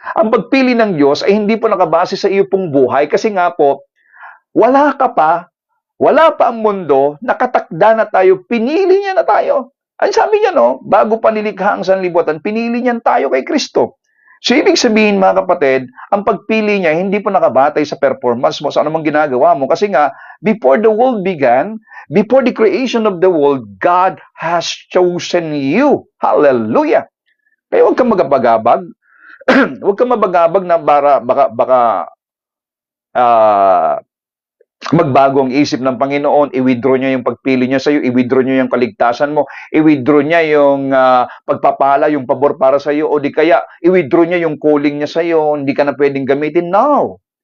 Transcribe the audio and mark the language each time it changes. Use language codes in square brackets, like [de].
[tl] Ang pagpili ng Diyos ay hindi po nakabase sa iyo pong buhay kasi nga po, wala pa ang mundo, nakatakda na tayo, pinili niya na tayo. Ang sabi niya, no, bago pa nilikha ang sanlibutan, pinili niya tayo kay Kristo. So, ibig sabihin, mga kapatid, ang pagpili niya, hindi po nakabatay sa performance mo, sa anumang ginagawa mo. Kasi nga, [en] before the world began, before the creation of the world, God has chosen you. [tl] Hallelujah! Kaya huwag kang magabagabag. Huwag kang mabagabag na baka magbago ang isip ng Panginoon, i-withdraw niya yung pagpili niya sa iyo, i-withdraw niya yung kaligtasan mo, i-withdraw niya yung pagpapala, yung pabor para sa iyo, o di kaya i-withdraw niya yung calling niya sa iyo, hindi ka na pwedeng gamitin. No!